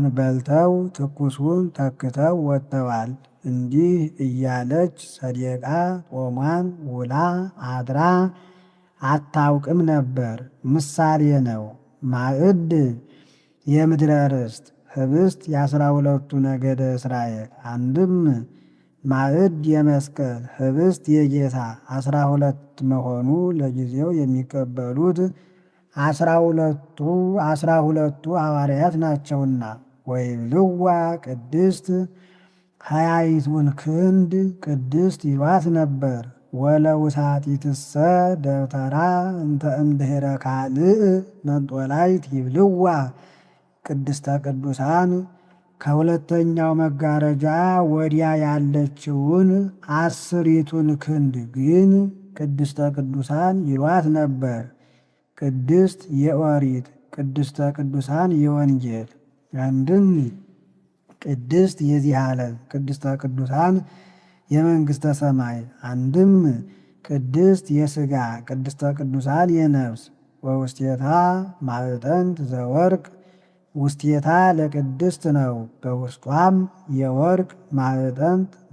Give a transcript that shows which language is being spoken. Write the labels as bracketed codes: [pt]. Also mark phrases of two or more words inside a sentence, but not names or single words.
[am] በልተው ትኩሱን ተክተው ወጥተዋል። እንዲህ እያለች ሰዴቃ ጦሟን ውላ አድራ አታውቅም ነበር። ምሳሌ ነው። ማዕድ የምድረ ርስት ህብስት የ12ቱ ነገደ እስራኤል። አንድም ማዕድ የመስቀል ህብስት የጌታ 12 መሆኑ ለጊዜው የሚቀበሉት 12ቱ ሐዋርያት ናቸውና። [gez] ወይብልዋ ቅድስት [am] 20ቱን ክንድ ቅድስት ይሏት ነበር። [gez] ወለውሳጢትሰ ደብተራ እንተ እምድኅረ ካልእ መንጦላይት ይብልዋ ቅድስተ ቅዱሳን። [am] ከሁለተኛው መጋረጃ ወዲያ ያለችውን 10ቱን ክንድ ግን ቅድስተ ቅዱሳን ይሏት ነበር። ቅድስት የኦሪት ቅድስተ ቅዱሳን የወንጌል። አንድም ቅድስት የዚህ ዓለም ቅድስተ ቅዱሳን የመንግሥተ ሰማይ። አንድም ቅድስት የሥጋ ቅድስተ ቅዱሳን የነፍስ። [gez] ወውስቴታ ማዕጠንት ዘወርቅ ውስቴታ ለቅድስት [am] ነው። በውስጧም የወርቅ ማዕጠንት